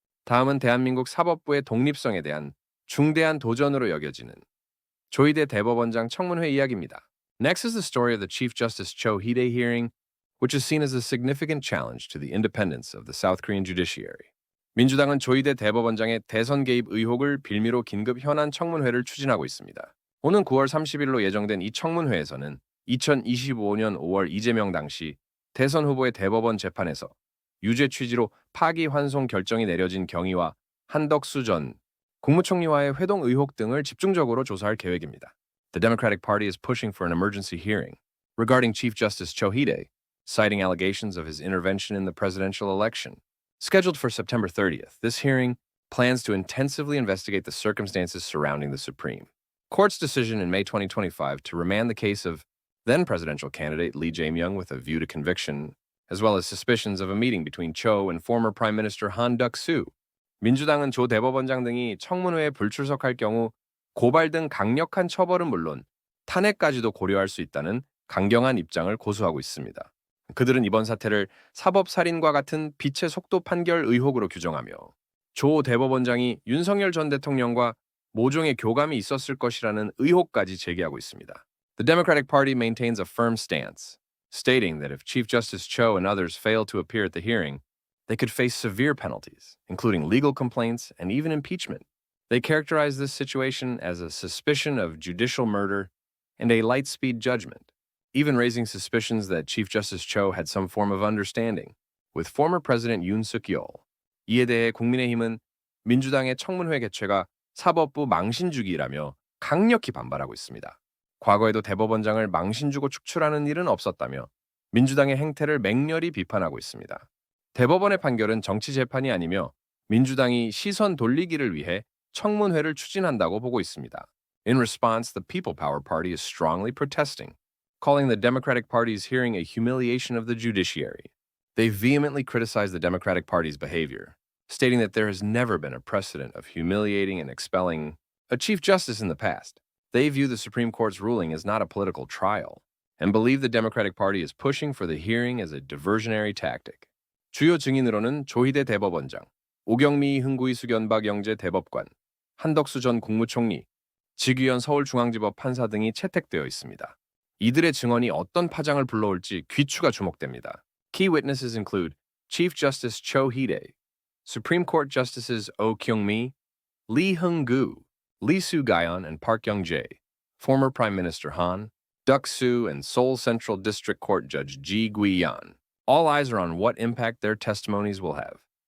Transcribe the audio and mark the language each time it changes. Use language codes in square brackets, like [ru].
[ko] 다음은 대한민국 사법부의 독립성에 대한 중대한 도전으로 여겨지는 조희대 대법원장 청문회 이야기입니다. [en] Next is the story of the Chief Justice Cho Hee-dae hearing, which is seen as a significant challenge to the independence of the South Korean judiciary. [ko] 민주당은 조희대 대법원장의 대선 개입 의혹을 빌미로 긴급 현안 청문회를 추진하고 있습니다. 오는 9월 30일로 예정된 이 청문회에서는 2025년 5월 이재명 당시 대선 후보의 대법원 재판에서 유죄 취지로 파기환송 결정이 내려진 경위와 한덕수 전 국무총리와의 회동 의혹 등을 집중적으로 조사할 계획입니다. [en] The Democratic Party is pushing for an emergency hearing regarding Chief Justice Cho Hee-dae, citing allegations of his intervention in the presidential election. Scheduled for September 30th, this hearing plans to intensively investigate the circumstances surrounding the Supreme Court's decision in May 2025 to remand the case of then presidential candidate Lee Jae-myung with a view to conviction, as well as suspicions of a meeting between Cho and former Prime Minister Han Duck-soo. [ko] 민주당은 조 대법원장 등이 청문회에 불출석할 경우 고발 등 강력한 처벌은 물론 탄핵까지도 고려할 수 있다는 강경한 입장을 고수하고 있습니다. 그들은 이번 사태를 사법살인과 같은 빛의 속도 판결 의혹으로 규정하며 조 대법원장이 윤석열 전 대통령과 모종의 교감이 있었을 것이라는 의혹까지 제기하고 있습니다. [en] The Democratic Party maintains a firm stance, stating that if Chief Justice Cho and others fail to appear at the hearing, they could face severe penalties, including legal complaints and even impeachment. They characterize this situation as a suspicion of judicial murder and a light speed judgment, even raising suspicions that Chief Justice Cho had some form of understanding with former President Yoon Suk-yeol. [ko] 이에 대해 국민의힘은 민주당의 청문회 개최가 사법부 망신주기라며 강력히 반발하고 있습니다. 과거에도 대법원장을 망신주고 축출하는 일은 없었다며 민주당의 행태를 맹렬히 비판하고 있습니다. 대법원의 판결은 정치 재판이 아니며 민주당이 시선 돌리기를 위해 청문회를 추진한다고 보고 있습니다. [en] In response, the People Power Party is strongly protesting, calling the Democratic Party's hearing a humiliation of the judiciary. They vehemently criticize the Democratic Party's behavior, stating that there has never been a precedent of humiliating and expelling a Chief Justice in the past. They view the Supreme Court's ruling as not a political trial and believe the Democratic Party is pushing for the hearing as a diversionary tactic. [ko] 주요 증인으로는 조희대 대법원장, 오경미 흥구이 수견박 영재 대법관, 한덕수 전 국무총리, 직위원 서울중앙지법 판사 등이 채택되어 있습니다. 이들의 증언이 어떤 파장을 불러올지 귀추가 주목됩니다. [en] Key witnesses include Chief Justice Cho Hee-dae, Supreme Court Justices Oh Kyung-mi, Lee Hung-gu, Lee Soo-gayon, and Park Young-jae, former Prime Minister Han, Duck-soo, and Seoul Central District Court Judge Ji Gui-yeon. All eyes are on what impact their testimonies will have.